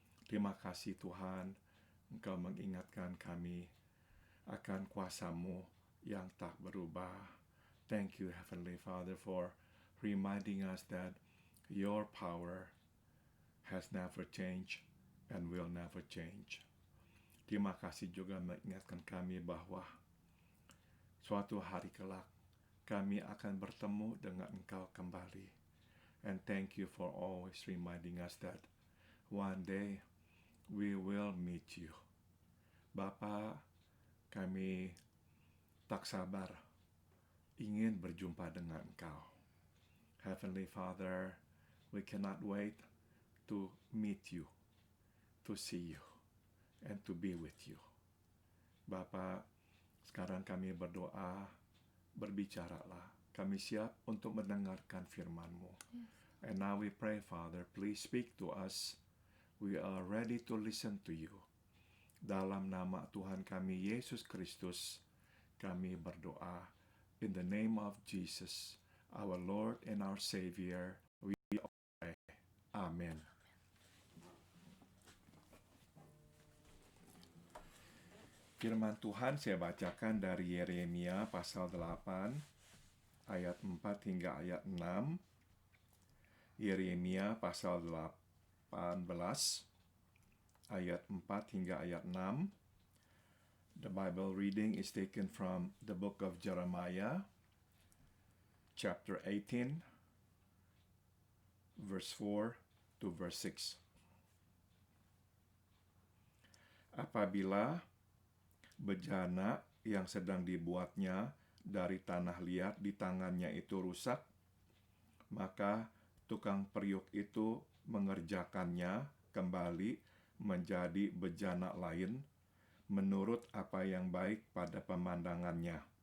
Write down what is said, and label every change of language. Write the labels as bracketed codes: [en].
[id] Terima kasih Tuhan, Engkau mengingatkan kami akan kuasa-Mu yang tak berubah. [en] Thank you, Heavenly Father, for reminding us that your power has never changed and will never change. [id] Terima kasih juga mengingatkan kami bahwa suatu hari kelak kami akan bertemu dengan Engkau kembali. [en] And thank you for always reminding us that one day we will meet you. [id] Bapa, kami tak sabar ingin berjumpa dengan Engkau. [en] Heavenly Father, we cannot wait to meet you, to see you, and to be with you. [id] Bapa, sekarang kami berdoa, berbicaralah. Kami siap untuk mendengarkan firman-Mu. [en] And now we pray, Father, please speak to us. We are ready to listen to you. [id] Dalam nama Tuhan kami, Yesus Kristus, kami berdoa. [en] In the name of Jesus, our Lord and our Savior, we pray. Amen. [id] Firman Tuhan saya bacakan dari Yeremia pasal 8, ayat 4 hingga ayat 6. Yeremia pasal 18, ayat 4 hingga ayat 6. [en] The Bible reading is taken from the book of Jeremiah, chapter 18, verse 4 to verse 6. [id] Apabila bejana yang sedang dibuatnya dari tanah liat di tangannya itu rusak, maka tukang periuk itu mengerjakannya kembali menjadi bejana lain menurut apa yang baik pada pemandangannya.